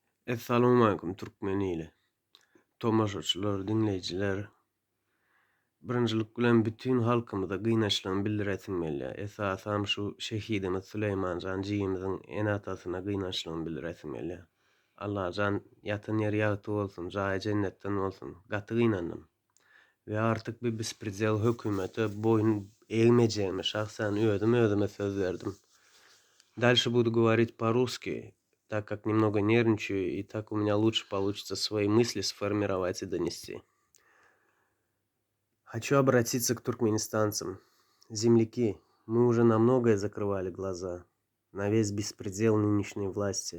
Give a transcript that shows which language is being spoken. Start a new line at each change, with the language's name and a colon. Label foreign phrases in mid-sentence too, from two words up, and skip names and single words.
Turkmen: Assalomu alaykum Turkmeni ile. Tomoşaçylar, dinleýijiler. Birinjilik bilen bütün halkymyza gynançlygymy bildiresim gelýär. Esasam şu şehidimiz Süleymanjan jiýimiziň enatasyna gynançlygymy bildiresim gelýär. Allah jan ýatyn ýeri ýagty bolsun, jaý jennetden bolsun. Gaty gynandym.
Turkish: Ve artık bir bespredel hökümete boyun eğmeyeceğimi şahsen özüme söz verdim.
Russian: Дальше буду говорить по-русски, так как немного нервничаю, и так у меня лучше получится свои мысли сформировать и донести. Хочу обратиться к туркменистанцам. Земляки, мы уже на многое закрывали глаза, на весь беспредел нынешней власти.